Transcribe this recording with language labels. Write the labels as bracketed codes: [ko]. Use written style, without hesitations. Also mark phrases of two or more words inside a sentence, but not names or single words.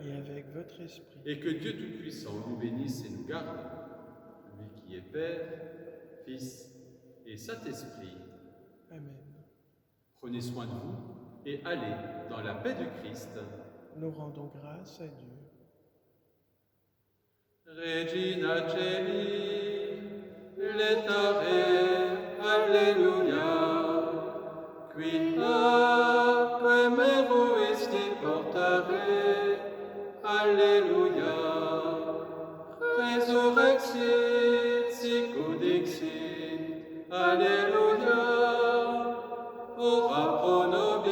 [fr] Et avec votre esprit. Et que Dieu Tout-Puissant nous bénisse et nous garde, lui qui est Père, Fils et Saint-Esprit. Amen. Prenez soin de vous et allez dans la paix du Christ. Nous rendons grâce à Dieu. [la] Regina Celi, letare, alleluia, qui acque meruisti portare, alleluia, resurrexit, sic dixit, alleluia, ora pro nobis